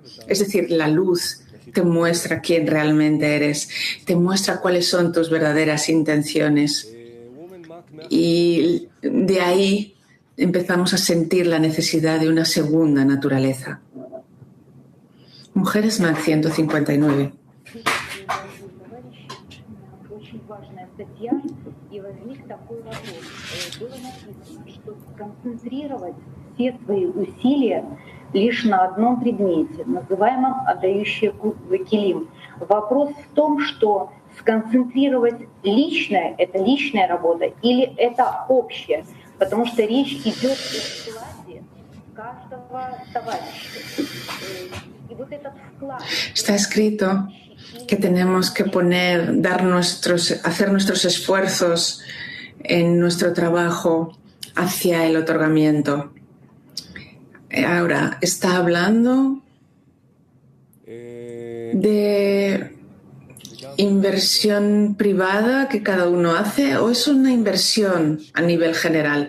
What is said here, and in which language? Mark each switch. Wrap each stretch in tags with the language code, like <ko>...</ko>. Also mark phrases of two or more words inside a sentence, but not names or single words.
<es>Es decir, la luz te muestra quién realmente eres, te muestra cuáles son tus verdaderas intenciones, y de ahí empezamos a sentir la necesidad de una segunda naturaleza. Mujeres MAC 159.</es> <ru>Очень важная статья, и возник такой вопрос. Было написано, что сконцентрировать все свои усилия лишь на одном предмете, называемом отдающий келим. Вопрос в том, что сконцентрировать личное – это личная работа или это общее, потому что речь идет о вкладе каждого товарища. И вот этот вклад.</ru> <es>Está escrito que tenemos que hacer nuestros esfuerzos en nuestro trabajo hacia el otorgamiento. Ahora, ¿está hablando de inversión privada que cada uno hace o es una inversión a nivel general?</es>